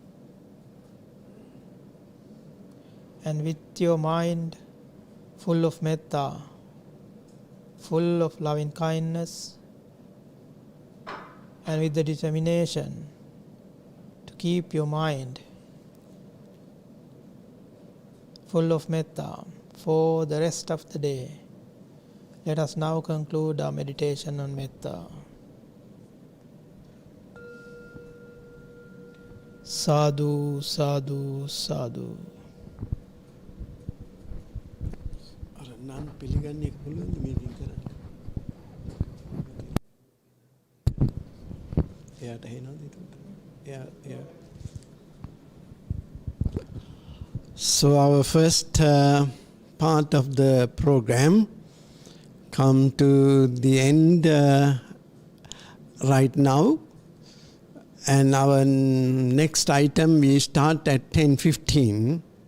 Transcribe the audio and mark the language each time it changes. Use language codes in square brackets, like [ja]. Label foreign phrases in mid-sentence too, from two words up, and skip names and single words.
[en] And with your mind full of metta, full of loving kindness, and with the determination to keep your mind full of metta for the rest of the day, let us now conclude our meditation on metta. [pi] Sadhu, sadhu, sadhu. [si] නම් පිළිගන්නේ පුළුවන්ද මේකින් කරන්න? එයාට හෙනවද එතකොට? [en] So our first part of the program come to the end right now, and our next item we start at 10:15.